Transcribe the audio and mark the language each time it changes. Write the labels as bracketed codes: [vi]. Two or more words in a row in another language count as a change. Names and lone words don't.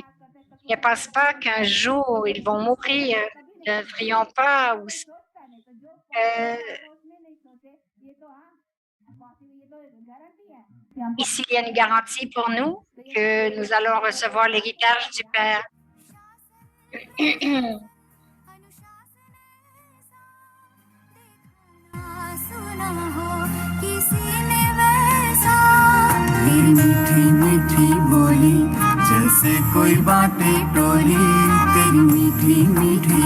[fr] Ils ne pensent pas qu'un jour, ils vont mourir. Nous ne devrions pas aussi. Ici, il y a une garantie pour nous que nous allons recevoir l'héritage du Père. [hi] तेरी मीठी मीठी बोली जैसे कोई बाटे टोली तेरी मीठी मीठी